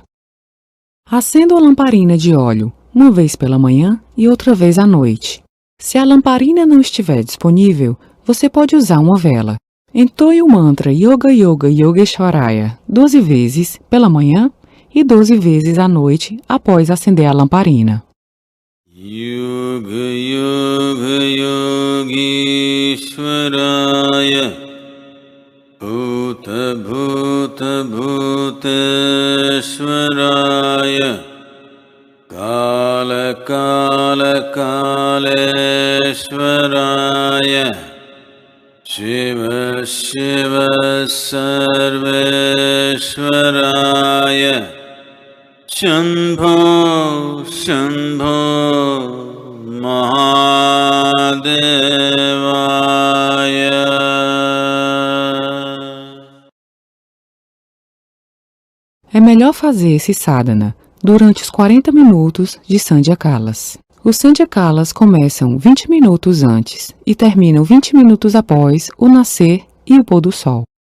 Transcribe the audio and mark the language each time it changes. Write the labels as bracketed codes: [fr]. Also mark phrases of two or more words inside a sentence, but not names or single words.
[pt] Acenda a lamparina de óleo uma vez pela manhã e outra vez à noite. Se a lamparina não estiver disponível, você pode usar uma vela. Entoie o mantra [sa] योग योग योगेश्वराय [pt] 12 vezes pela manhã e 12 vezes à noite após acender a lamparina. [sa] योग योग योगेश्वराय भूत भूत भूतेश्वराय काल काल कालेश्वराय शिव शिव सर्वेश्वराय शम्भो शम्भो महादेवाय. [pt] É melhor fazer esse sadhana durante os 40 minutos de Sandhyakalas. Os Sandhyakalas começam 20 minutos antes e terminam 20 minutos após o nascer e o pôr do sol.